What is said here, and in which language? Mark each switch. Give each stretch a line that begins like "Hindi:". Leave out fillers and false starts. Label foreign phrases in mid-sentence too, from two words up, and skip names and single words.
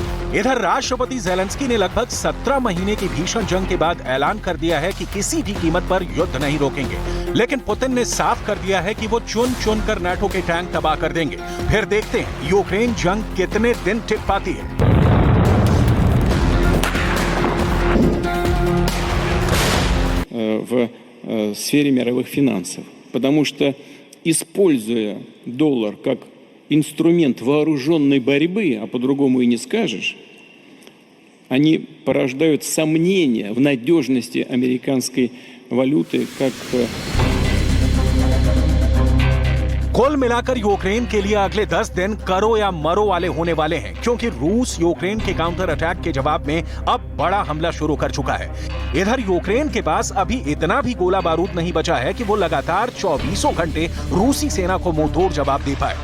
Hindi: इधर राष्ट्रपति जेलेंस्की ने लगभग 17 महीने की भीषण जंग के बाद ऐलान कर दिया है कि किसी भी कीमत पर युद्ध नहीं रोकेंगे, लेकिन पुतिन ने साफ कर दिया है कि वो चुन चुन कर नाटो के टैंक तबाह कर देंगे। फिर देखते हैं यूक्रेन जंग कितने दिन टिक पाती है।
Russian: В сфере мировых финансов, потому что, используя доллар как инструмент вооруженной борьбы, а по-другому и не скажешь, они порождают сомнения в надежности американской валюты как
Hindi: कुल मिलाकर यूक्रेन के लिए अगले 10 दिन करो या मरो वाले होने वाले हैं, क्योंकि रूस यूक्रेन के
English: counter attack
Hindi: के जवाब में अब बड़ा हमला शुरू कर चुका है। इधर यूक्रेन के पास अभी इतना भी गोला बारूद नहीं बचा है कि वो लगातार 24 घंटे रूसी सेना को मुंहतोड़ जवाब दे पाए।